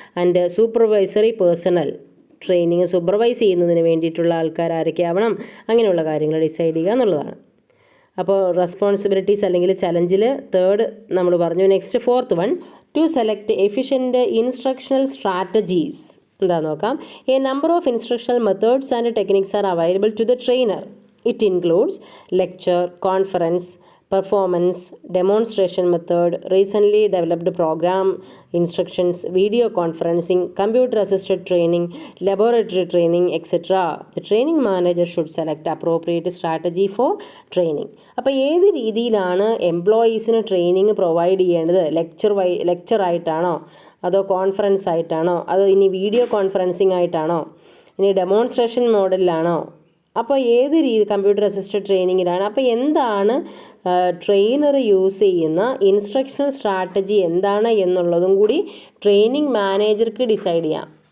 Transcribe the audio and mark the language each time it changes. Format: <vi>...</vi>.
<en>and supervisory personnel,</en> <ml>training supervise ചെയ്യുന്നതിന് വേണ്ടിയിട്ടുള്ള ആൾക്കാർ ആരൊക്കെ ആവണം, അങ്ങനെയുള്ള കാര്യങ്ങൾ ഡിസൈഡ് ചെയ്യുക എന്നുള്ളതാണ്. അപ്പോൾ റെസ്പോൺസിബിലിറ്റീസ് അല്ലെങ്കിൽ ചലഞ്ചിൽ തേർഡ് നമ്മൾ പറഞ്ഞു.</ml> <en>Next fourth one, two select efficient instructional strategies.</en> <ml>എന്താ നോക്കാം.</ml> <en>A number of instructional methods and techniques are available to the trainer. It includes lecture, conference, performance, demonstration method, recently developed program instructions, video conferencing, computer assisted training, laboratory training, etc. The training manager should select appropriate strategy for training.</en> <ml>അപ്പോൾ ഏത് രീതിയിലാണ് എംപ്ലോയീസിന് training provide ചെയ്യേണ്ടത്? Lecture ആയിട്ടാണോ, അതോ conference ആയിട്ടാണോ, അതോ ഇനി video conferencing ആയിട്ടാണോ, ഇനി ഡെമോൺസ്ട്രേഷൻ മോഡലിലാണോ? അപ്പോൾ ഏത് കമ്പ്യൂട്ടർ അസിസ്റ്റഡ് ട്രെയിനിങ്ങിലാണ്? അപ്പോൾ എന്താണ് ട്രെയിനർ യൂസ് ചെയ്യുന്ന ഇൻസ്ട്രക്ഷണൽ സ്ട്രാറ്റജി എന്താണ് എന്നുള്ളതും കൂടി ട്രെയിനിങ് മാനേജർക്ക് ഡിസൈഡ് ചെയ്യാം.</ml>